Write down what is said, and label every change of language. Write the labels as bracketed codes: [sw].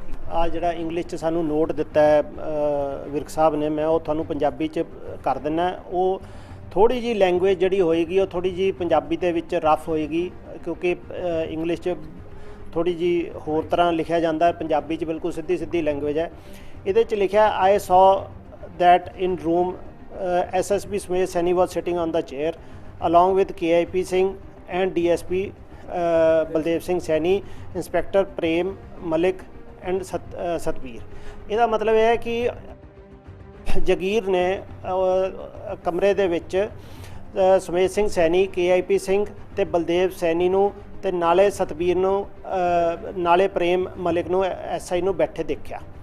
[pa] ਆ ਜਿਹੜਾ ਇੰਗਲਿਸ਼ 'ਚ ਸਾਨੂੰ ਨੋਟ ਦਿੱਤਾ ਹੈ ਵਿਰਕ ਸਾਹਿਬ ਨੇ, ਮੈਂ ਉਹ ਤੁਹਾਨੂੰ ਪੰਜਾਬੀ 'ਚ ਕਰ ਦਿੰਦਾ। ਉਹ ਥੋੜ੍ਹੀ ਜਿਹੀ ਲੈਂਗੁਏਜ ਜਿਹੜੀ ਹੋਏਗੀ ਉਹ ਥੋੜ੍ਹੀ ਜਿਹੀ ਪੰਜਾਬੀ ਦੇ ਵਿੱਚ ਰਫ ਹੋਏਗੀ, ਕਿਉਂਕਿ ਇੰਗਲਿਸ਼ 'ਚ ਥੋੜ੍ਹੀ ਜਿਹੀ ਹੋਰ ਤਰ੍ਹਾਂ ਲਿਖਿਆ ਜਾਂਦਾ, ਪੰਜਾਬੀ 'ਚ ਬਿਲਕੁਲ ਸਿੱਧੀ ਲੈਂਗੁਏਜ ਹੈ। ਇਹਦੇ 'ਚ ਲਿਖਿਆ, [en] I saw that in room SSP Sumedh Saini was sitting on the chair along with KIP Singh and DSP Baldev Singh Saini, Inspector Prem Malik and Satbir। [pa] ਇਹਦਾ ਮਤਲਬ ਇਹ ਹੈ ਕਿ ਜਗੀਰ ਨੇ ਕਮਰੇ ਦੇ ਵਿੱਚ ਸੁਮੇਧ ਸਿੰਘ ਸੈਣੀ, KIP ਸਿੰਘ ਤੇ ਬਲਦੇਵ ਸੈਣੀ ਨੂੰ ਤੇ ਨਾਲੇ ਸਤਬੀਰ ਨੂੰ, ਨਾਲੇ ਪ੍ਰੇਮ ਮਲਿਕ ਨੂੰ, SI ਨੂੰ ਬੈਠੇ ਦੇਖਿਆ।